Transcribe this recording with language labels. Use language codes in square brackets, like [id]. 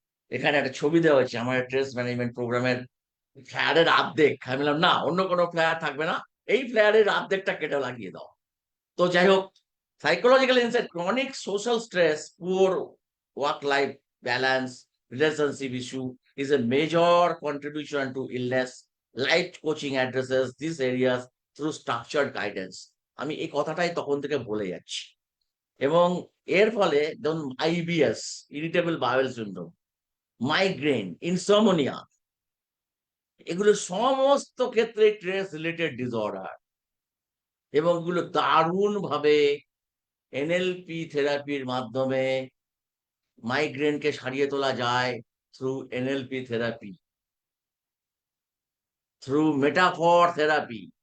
[bn] এখানে একটা ছবি দেওয়া হয়েছে আমার স্ট্রেস ম্যানেজমেন্ট প্রোগ্রামের ফ্লায়ারের আর্ধেক। আমি বললাম, "না, অন্য কোনো ফ্লায়ার থাকবে না। এই ফ্লায়ারের আর্ধেকটা কেটে লাগিয়ে দাও।" তো যাই হোক, [en] Psychological insight, chronic social stress, poor work life balance, relationship issue is a major contribution to illness. Life coaching addresses these areas through structured guidance. [bn] আমি এই কথাটাই তখন থেকে বলে যাচ্ছি। এবং এর ফলে ধরুন IBS, irritable bowel syndrome, migraine, insomnia, এগুলো সমস্ত ক্ষেত্রে স্ট্রেস রিলেটেড ডিসঅর্ডার এবং এগুলো দারুণভাবে এনএলপি থেরাপির মাধ্যমে মাইগ্রেনকে সারিয়ে তোলা যায় [en] Through NLP therapy, through metaphor therapy.